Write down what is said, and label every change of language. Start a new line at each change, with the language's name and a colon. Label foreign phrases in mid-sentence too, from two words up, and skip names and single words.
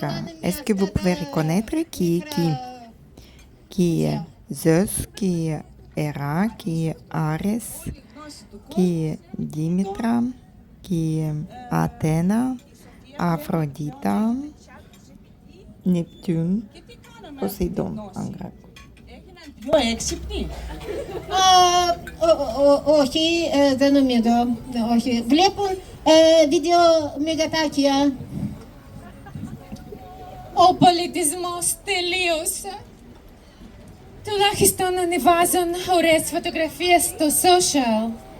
French: Est-ce que vous pouvez reconnaître qui est qui? Qui est Zeus, qui est Héra, qui est Arès, qui est Dimitra, qui est Athéna, Aphrodite, Neptune, Poséidon en grec.
Greek: Πιο έξυπνη. Όχι, δεν νομίζω. Όχι. Βλέπουν βίντεο μεγατάκια. Ο πολιτισμός τελείωσε. Τουλάχιστον ανεβάζουν ωραίες φωτογραφίες στο social.